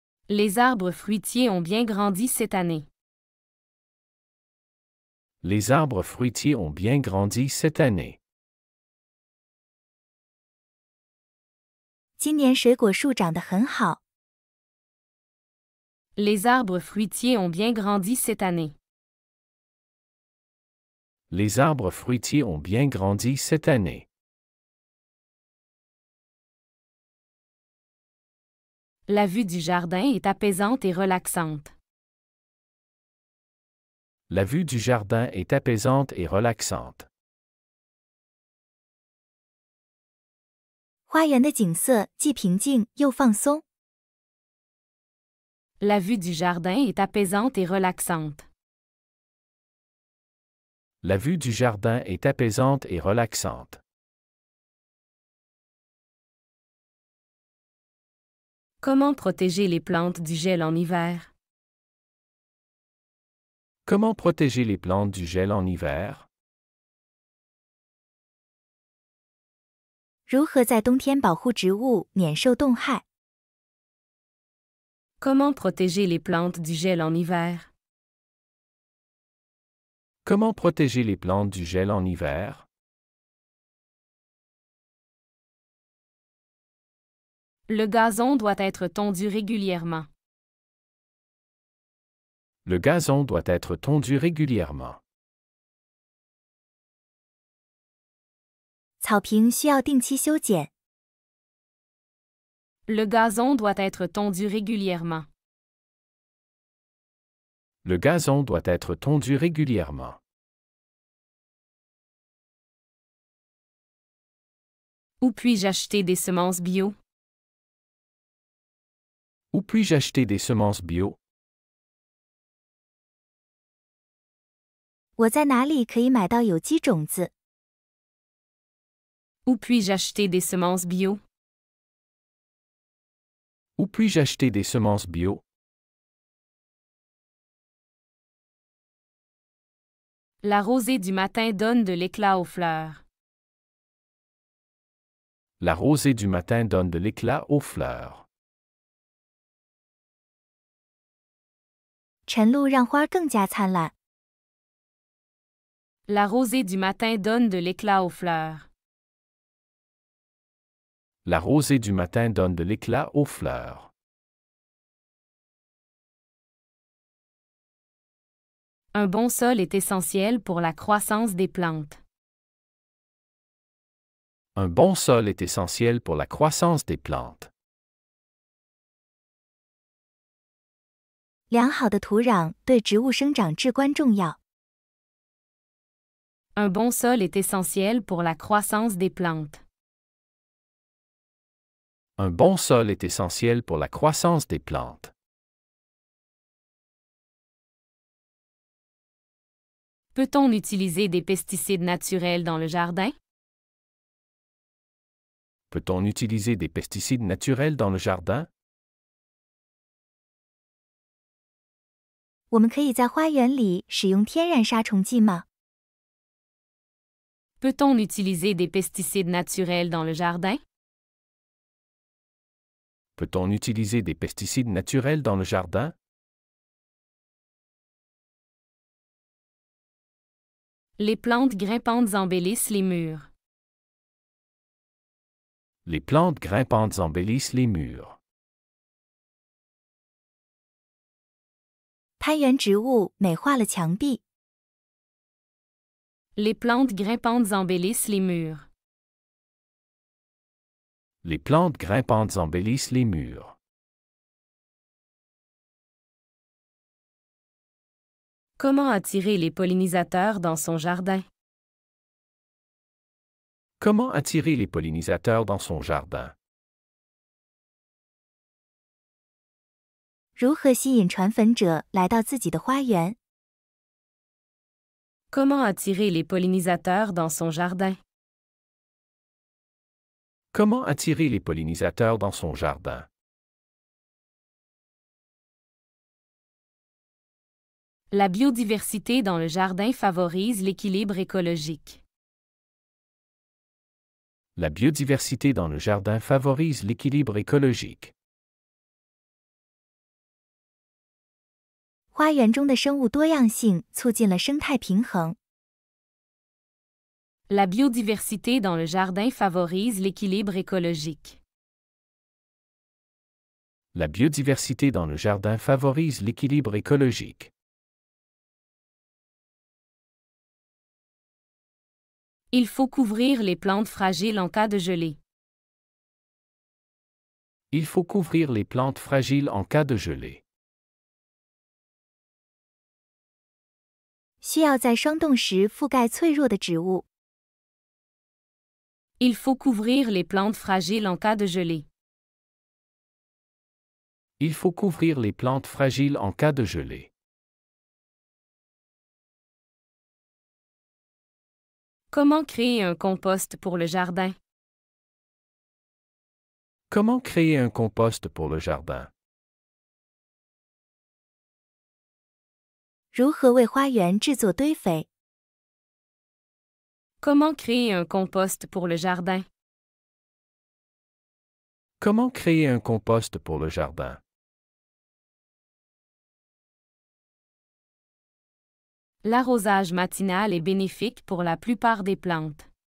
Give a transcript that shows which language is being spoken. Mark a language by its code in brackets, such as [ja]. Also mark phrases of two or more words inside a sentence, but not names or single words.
[fr] Les arbres fruitiers ont bien grandi cette année. Les arbres fruitiers ont bien grandi cette année. [zh] 今年水果树长得很好。 [fr] Les arbres fruitiers ont bien grandi cette année. Les arbres fruitiers ont bien grandi cette année. La vue du jardin est apaisante et relaxante. La vue du jardin est apaisante et relaxante. [zh] 花园的景色既平静又放松。 [fr] La vue du jardin est apaisante et relaxante. La vue du jardin est apaisante et relaxante. Comment protéger les plantes du gel en hiver? Comment protéger les plantes du gel en hiver? [zh] 如何在冬天保护植物免受冻害？ [fr] Comment protéger les plantes du gel en hiver? Comment protéger les plantes du gel en hiver? Le gazon doit être tondu régulièrement. Le gazon doit être tondu régulièrement. [zh] 草坪需要定期修剪。 [fr] Le gazon doit être tondu régulièrement. Le gazon doit être tondu régulièrement. Où puis-je acheter des semences bio? Où puis-je acheter des semences bio? [zh] 我在哪里可以买到有机种子？ [fr] Où puis-je acheter des semences bio? Où puis-je acheter des semences bio? La rosée du matin donne de l'éclat aux fleurs. La rosée du matin donne de l'éclat aux fleurs. [zh] 晨露让花更加灿烂。 [fr] La rosée du matin donne de l'éclat aux fleurs. La rosée du matin donne de l'éclat aux fleurs. Un bon sol est essentiel pour la croissance des plantes. Un bon sol est essentiel pour la croissance des plantes. [zh] 良好的土壤对植物生长至关重要。 [fr] Un bon sol est essentiel pour la croissance des plantes. Un bon sol est essentiel pour la croissance des plantes. Peut-on utiliser des pesticides naturels dans le jardin? Peut-on utiliser des pesticides naturels dans le jardin? [zh] 我们可以在花园里使用天然杀虫剂吗？ [fr] Peut-on utiliser des pesticides naturels dans le jardin? Peut-on utiliser des pesticides naturels dans le jardin? Les plantes grimpantes embellissent les murs. Les plantes grimpantes embellissent les murs. [zh] 攀援植物美化了墙壁。 [fr] Les plantes grimpantes embellissent les murs. Les plantes grimpantes embellissent les murs. Comment attirer les pollinisateurs dans son jardin? Comment attirer les pollinisateurs dans son jardin? [zh] 如何吸引传粉者来到自己的花园？ [fr] Comment attirer les pollinisateurs dans son jardin? Comment attirer les pollinisateurs dans son jardin? La biodiversité dans le jardin favorise l'équilibre écologique. La biodiversité dans le jardin favorise l'équilibre écologique. [zh] 花园中的生物多样性促进了生态平衡。 [fr] La biodiversité dans le jardin favorise l'équilibre écologique. La biodiversité dans le jardin favorise l'équilibre écologique. Il faut couvrir les plantes fragiles en cas de gelée. Il faut couvrir les plantes fragiles en cas de gelée. [zh] 需要在霜冻时覆盖脆弱的植物。 [fr] Il faut couvrir les plantes fragiles en cas de gelée. Il faut couvrir les plantes fragiles en cas de gelée. Comment créer un compost pour le jardin? Comment créer un compost pour le jardin? [zh] 如何为花园制作堆肥？ [fr] Comment créer un compost pour le jardin? Comment créer un compost pour le jardin? L'arrosage matinal est bénéfique pour la plupart des plantes.